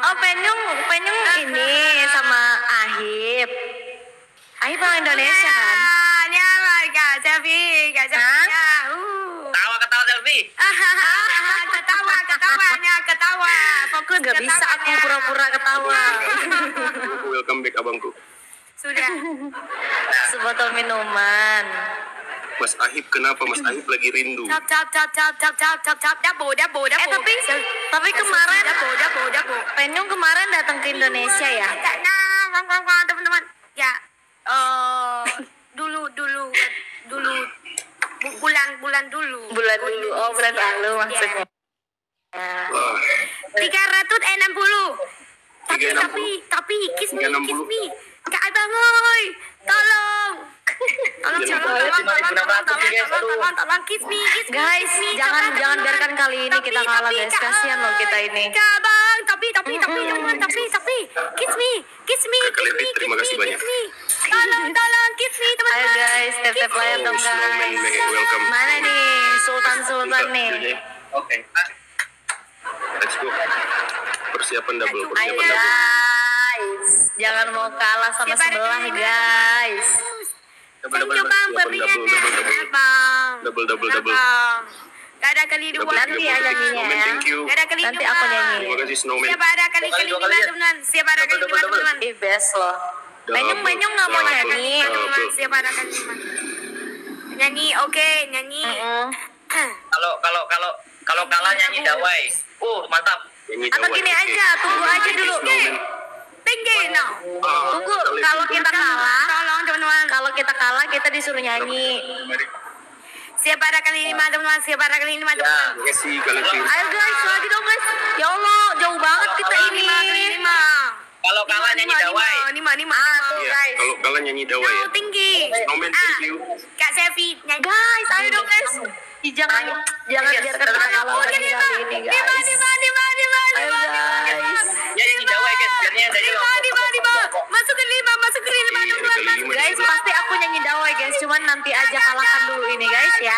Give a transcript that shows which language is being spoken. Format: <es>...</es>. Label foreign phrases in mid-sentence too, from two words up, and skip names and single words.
<id>Oh, Penyung ini sama Ahib. Ahib orang Indonesia kan? Kak Sevi. Ketawa selfie. Ketawa. Fokus Gak bisa aku pura-pura ketawa.</id> <en>Welcome back</en> <id>abangku. Sudah. Sebotol minuman. Mas Ahib kenapa? Mas Ahib lagi rindu. Cap. Double. Tapi kemarin Double. Penyung kemarin datang ke Indonesia ya? Nah, teman-teman. Ya. Dulu. Bulan dulu. Bulan dulu. Oh, bulan lalu maksudnya. Wah, 360. Tapi</id> <en>kiss me.</en> <id>Kak Abang oi. Tolong</id> <en>kiss me.</en> <id>Guys, jangan biarkan kali ini kita kalah guys. Kasihan loh kita ini. Kak Abang, tapi teman-teman, tapi</id> <en>kiss me.</en> <id>Terima kasih banyak. Tolong</id> <en>kiss me</en> <id>teman-teman. Ayo guys, tap layar dong Snowman, guys. welcome. Mana nih Sultan nih? Oke.</id> <en>Let's go.</en> <id>Persiapan double. Ayo guys, jangan mau kalah sama sebelah guys.</id> <en>Thank you</en> <id>Bang pembeliannya. Bang. Double. Gak ada kali dua. Nanti ya nyanyinya ya.</id> <en>Thank you.</en> <id>Gak ada kali Nanti dua. aku nyanyi. Terima kasih Snowman. Siapa ada kali Dua lima kali ya? teman-teman. Siapa ada kali lima teman-teman. Ih best loh. Penyung nggak mau nyanyi. Teman-teman, siapa ada kali lima. Nyanyi, oke, nyanyi. Kalau kalah nyanyi dawai. Mantap. Nyanyi Atau Dawai. gini aja, tunggu aja dulu. Tinggi, no. Tunggu, kalau kita kalah, Tolong teman-teman. kalau kita kalah kita disuruh nyanyi. Siapa ada kali lima teman-teman. Siapa ada kali lima Ya. teman-teman. Terima kasih kalian. Ayo guys, lagi dong guys. Ya Allah, jauh banget kita ini. Kali lima. Kalau kalah nyanyi dawai. Lima. Iya, kalau kalah nyanyi dawai ya. Tinggi. Snowman,</id> <en>thank you.</en> <id>Kak Sevi nyanyi. Guys, ayo dong guys. Ih, jangan biarkan kita kalah lagi kali ini guys. Ayo guys. Ya nyanyi dawai guys. Biarnya dari Lima. Masuk ke lima teman-teman. Kali 5 Guys, pasti aku nyanyi dawai guys. Cuman nanti aja kalahkan dulu ini guys ya.</id>